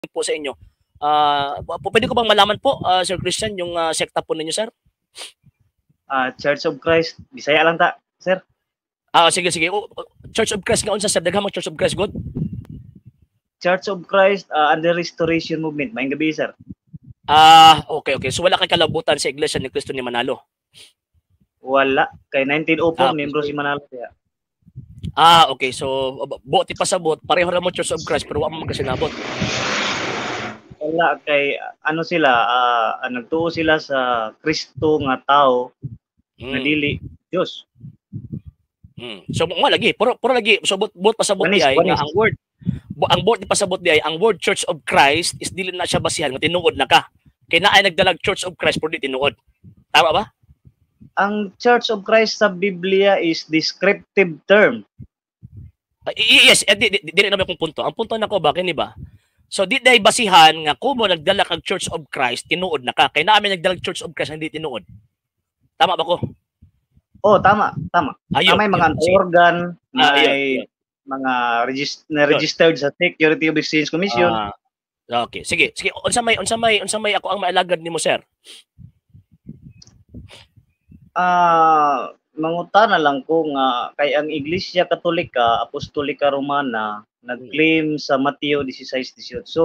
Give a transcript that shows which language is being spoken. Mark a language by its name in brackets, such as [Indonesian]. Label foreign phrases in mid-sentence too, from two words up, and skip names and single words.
[Filipino] po sa inyo. Pwede ko bang malaman po, Sir Christian, yung sekta po ninyo, sir? Church of Christ. [Cebuano] Bisaya lang ta, sir. Sige. Church of Christ nga unsa, sir? Daghang Church of Christ God? [English] Church of Christ under Restoration Movement. [Cebuano] Maayong gabi, sir. Okay. So wala kay kalabutan sa Iglesia ni Cristo ni Manalo? Wala. Kay 1904, membro si Manalo. Kaya. Okay. So, buot ipasabot. Pareho ra mo Church of Christ, pero wala mo magkasinabot. Wala. Kay, ano sila, nagtuo sila sa Kristo nga tao na dili Diyos. So, mo lagi. Puro lagi. So, buot pasabot di ay nga ang word. Ang word ipasabot di ay, ang word Church of Christ is dili na siya basihan nga tinuod na ka. Kaya na ay nagdalag Church of Christ pero di tinuod. Tama ba? Ang Church of Christ sa Biblia is [English] descriptive term. [Cebuano] Yes, dili na kung punto. Ang punto nako ba kini ba? So di day basihan nga kumo nagdala kag Church of Christ tinuod na ka. Kay naa may nagdala Church of Christ hindi tinuod. Tama ba ko? Oh, tama. May mga organ, may mga registered sa Security of Exchange Commission. Okay, sige. Unsa may ako ang maalagad nimo, sir? Mangutana lang ko nga kay ang Iglesia Katolika, Apostolika Romana nag-claim sa Mateo 16:18.